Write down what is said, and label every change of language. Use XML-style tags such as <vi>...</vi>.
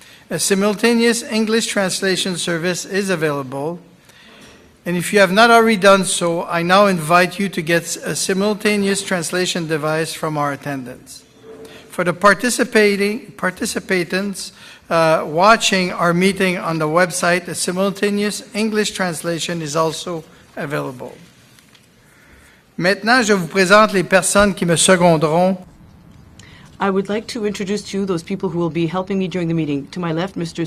<en>A simultaneous English translation service is available, and if you have not already done so, I now invite you to get a simultaneous translation device from our attendants. For the participants watching our meeting on the website, a simultaneous English translation is also available.</en> <fr>Maintenant, je vous présente les personnes qui me seconderont.</fr> <en>I would like to introduce to you those people who will be helping me during the meeting. To my left, Mr.</en>